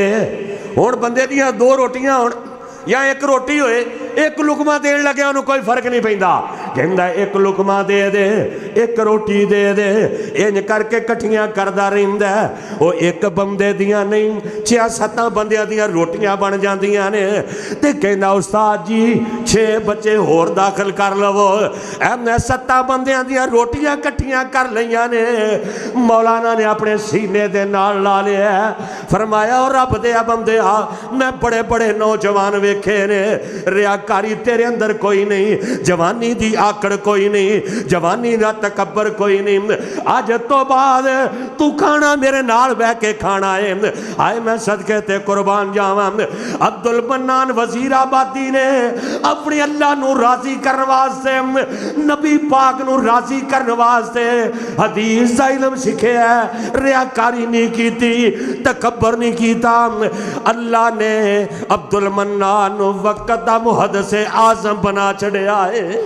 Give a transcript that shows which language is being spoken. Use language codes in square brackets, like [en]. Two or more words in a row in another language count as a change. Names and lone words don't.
[pa] ہن بندے دیاں 2 روٹیاں ہون یا 1 روٹی ہوئے، 1 لقمہ دین لگیا انہوں نے کوئی فرق نہیں پیندا. کہندا ایک لقمہ دے دے ایک روٹی دے دے انج کر کے کٹھیاں کردا رہندا او ایک بندے دیاں نہیں 6-7 بندیاں دیاں روٹیاں بن جاندیاں نے تے کہندا استاد جی 6 بچے ہور داخل کر لو اے 7 بندیاں دیاں روٹیاں کٹھیاں کر لیاں نے مولانا نے اپنے سینے دے نال لا لیا فرمایا اور رب دے بندے میں بڑے بڑے نوجوان ویکھے نے ریاکاری تیرے اندر کوئی نہیں جوانی دی آکڑ کوئی نہیں جوانی دا تکبر کوئی نہیں آج تو بعد تو کھانا میرے نال بہ کے کھانا ہے آئے میں صدقے تے قربان جاواں عبد المنان وزیر آبادی نے اپنی اللہ نو راضی کرنے واسطے نبی پاک نو راضی کرنے واسطے حدیث دا علم سکھے ہے ریاکاری نہیں کیتی تکبر نہیں کیتا اللہ نے عبد المنان وقت دا محدث اعظم بنا چھڑیا ہے